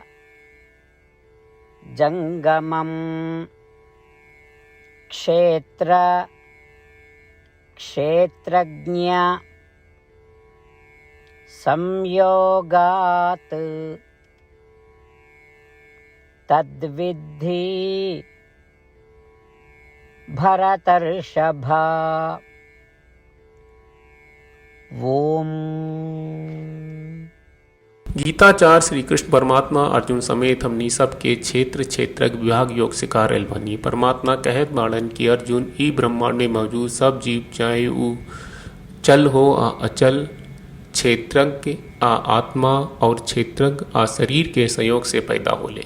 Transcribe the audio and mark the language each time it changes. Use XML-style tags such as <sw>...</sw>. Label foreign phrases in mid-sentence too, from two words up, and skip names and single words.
<sa>जंगमं क्षेत्र क्षेत्रज्ञ संयोगात् तद्विद्धि भरतर्षभा। ओम।</sa> <bho>गीताचार्य श्री कृष्ण परमात्मा अर्जुन समेत हमनी सबके क्षेत्र क्षेत्रज्ञ विभाग योग सिखा रहल बनी। परमात्मा कहत बाड़न कि अर्जुन ई ब्रह्मांड में मौजूद सब जीव चाहे ऊ चल हो आ अचल, क्षेत्रज्ञ आ आत्मा और क्षेत्रज्ञ आ शरीर के संयोग से पैदा होले।</bho>